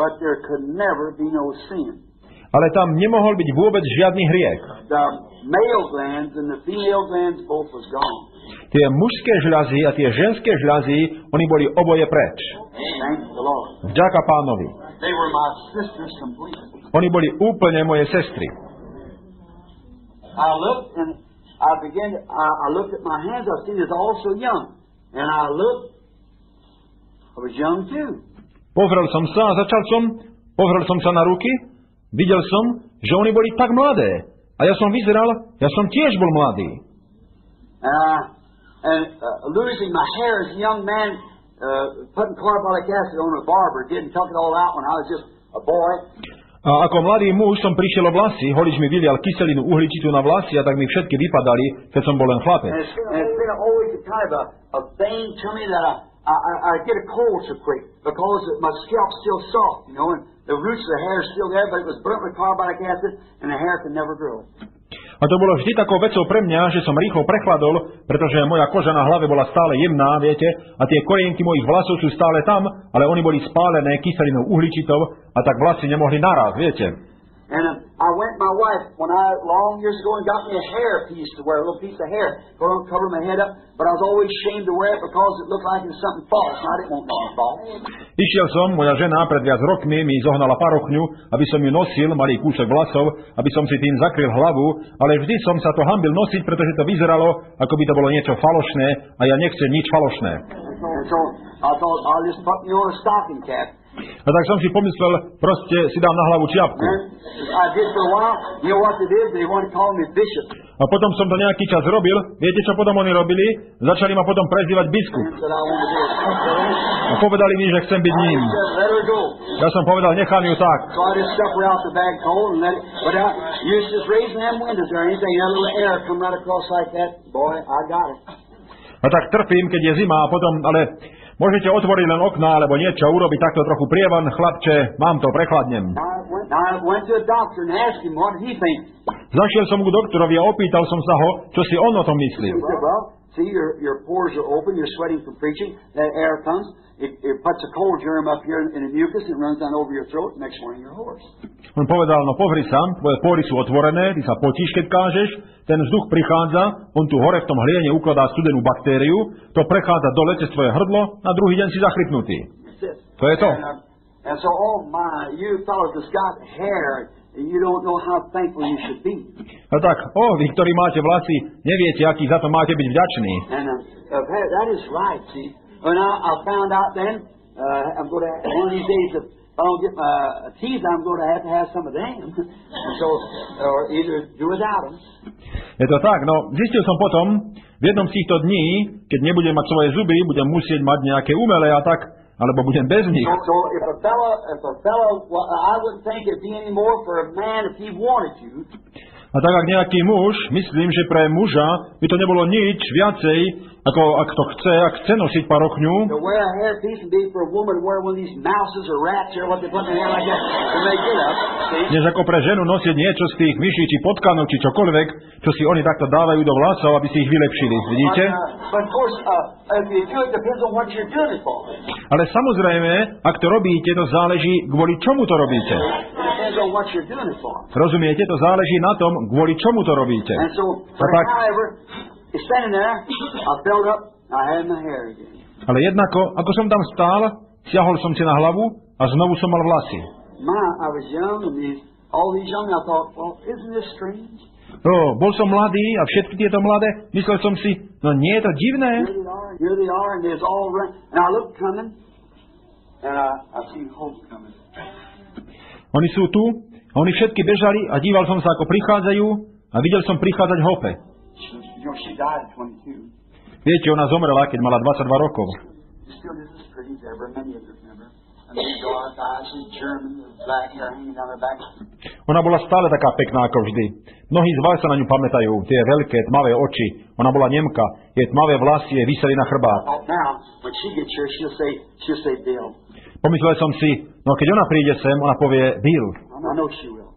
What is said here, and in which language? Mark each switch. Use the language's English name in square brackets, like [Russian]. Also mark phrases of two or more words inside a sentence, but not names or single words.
[Slovak] Ale tam nemohol byť vôbec žiadny hriech. Tie mužské žľazy a tie ženské žľazy, oni boli oboje preč. Vďaka Pánovi. Oni boli úplne moje sestry. [English] I looked at my hands, I seen it's all so young. And I was young too. [Slovak] Pozrel som sa a pozrel som sa na ruky, videl som, že oni boli tak mladé. A ja som tiež bol mladý. [English] Losing my hair as a young man, putting carbolic acid on a barber, took it all out when I was just a boy. [Slovak] A ako mladý muž som prišiel o vlasy, holič mi vylial kyselinu uhličitú na vlasy a tak mi všetky vypadali, keď som bol len chlapec. [English] I get a cold so quick because my scalp's still soft, and the roots of the hair are still there, but it was burnt with carbonic acid, and the hair can never grow. [Slovak] A to bolo vždy takou vecou pre mňa, že som rýchlo prechladol, pretože moja koža na hlave bola stále jemná, viete, a tie korienky mojich vlasov sú stále tam, ale oni boli spálené kyselinou uhličitou a tak vlasy nemohli naraz, viete. [English] And my wife, long years ago, and got me a hair piece to wear, a little piece of hair, cover my head up, but I was always ashamed to wear it because it looked like it was something false, and I didn't want nothing false. [Slovak] Išiel som, moja žena pred viac rokmi mi zohnala parochňu, aby som ju nosil, malý kúsok vlasov, aby som si tým zakryl hlavu, ale vždy som sa to hanbil nosiť, pretože to vyzeralo, ako by to bolo niečo falošné, a ja nechcem nič falošné. [English] And so I thought I'll just put me on a stocking cap. [Slovak] A tak som si pomyslel, proste si dám na hlavu čiapku. A potom som to nejaký čas robil. Viete, čo potom oni robili? Začali ma potom prezývať biskup. A povedali mi, že chcem byť ním. Ja som povedal, nechám ju tak. A tak trpím, keď je zima a potom, ale môžete otvoriť len okná, alebo niečo, urobiť takto trochu prievan, chlapče, mám to, prechladnem. Zašiel som k doktorovi a opýtal som sa ho, čo si on o tom myslí. [English] See, your pores are open, you're sweating from preaching, that air comes, it puts a cold germ up here in the mucus, it runs down over your throat, next morning you're hoarse. [Slovak] On povedal, no pozri sa, tvoje pory sú otvorené, ty sa potíš, keď kážeš, ten vzduch prichádza, on tu hore v tom hliene ukladá studenú baktériu, to prechádza dole cez tvoje hrdlo, na druhý deň si zachrypnutý. To je to. [English] And so, oh my, you fellas that's got hair, you don't know how thankful you should be. [Slovak] A tak, vy, ktorí máte vlasy, neviete, aký za to máte byť vďační. [English] That is right, see. When I found out then, I'm going to, one of these days, if I don't get my teeth, I'm going to have some of them. So, or either do without them. [Slovak] Je to tak, no zistil som potom, v jednom z týchto dní, keď nebudem mať svoje zuby, budem musieť mať nejaké umelé a tak, alebo budem bez nich. [English] So if a fellow, well, I wouldn't think it'd be any more for a man if he wanted to. [Slovak] A tak ak nejaký muž, myslím, že pre muža by to nebolo nič viacej, ako ak to chce, ak chce nosiť parokňu. [English] To wear a hairpiece and be for a woman to wear one of these mouses or rats or what they put in their hair like that when they get up. [Slovak] Než ako pre ženu nosiť niečo z tých myší, či potkanov, či čokoľvek, čo si oni takto dávajú do vlasov, aby si ich vylepšili. Vidíte? [English] But of course, if you do it, depends on what you're doing it for. [Slovak] Ale samozrejme, ak to robíte, to záleží, kvôli čomu to robíte. [English] Depends on what you're doing it for. [Slovak] Rozumiete? To záleží na tom, kvôli čomu to robíte. [English] And so, however, standing there, I felt up, I had my hair again. [Slovak] Ale jednako, ako som tam stál, siahol som si na hlavu a znovu som mal vlasy. [English] I was young, and all these young, I thought, well, isn't this strange? [Slovak] Bol som mladý a všetky tieto mladé, myslel som si, no nie je to divné. [English] Here they are, and there's all around. And I looked coming, and I seen Hope coming. [Slovak] Oni sú tu, a oni všetky bežali a díval som sa, ako prichádzajú a videl som prichádzať Hope. [English] She died at 22. [Slovak] Viete, ona zomrela, keď mala 22 rokov. [English] Still just as pretty as ever, many of us remember. And these dark eyes, she's German, with black hair hanging down her back. [Slovak] Ona bola stále taká pekná ako vždy. Mnohí z vás sa na ňu pamätajú, tie veľké tmavé oči. Ona bola Nemka, jej tmavé vlasy jej viseli na chrbát. [English] Now, when she gets here, she'll say Bill. [Slovak] Pomyslel som si, no keď ona príde sem, ona povie Bill. [English] I know she will.